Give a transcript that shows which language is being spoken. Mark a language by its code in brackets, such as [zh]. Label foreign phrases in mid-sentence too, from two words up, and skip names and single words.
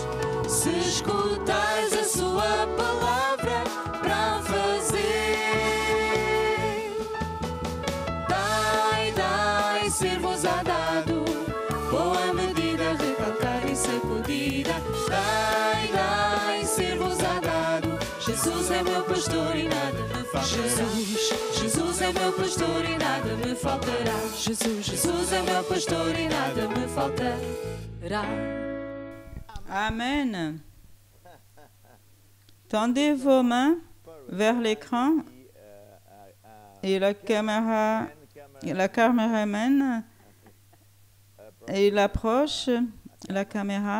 [pt] Se escutares a sua palavra para fazer, ser-vos-á dado, boa medida, recalcada e sacudida. Dai, ser-vos-á dado, Jesus é meu pastor e nada me faltará. Jesus é meu pastor e nada me faltará. Jesus é meu pastor e nada me faltará. Amen. [fr] Tendez vos mains vers l'écran et la caméraman, il approche la caméra.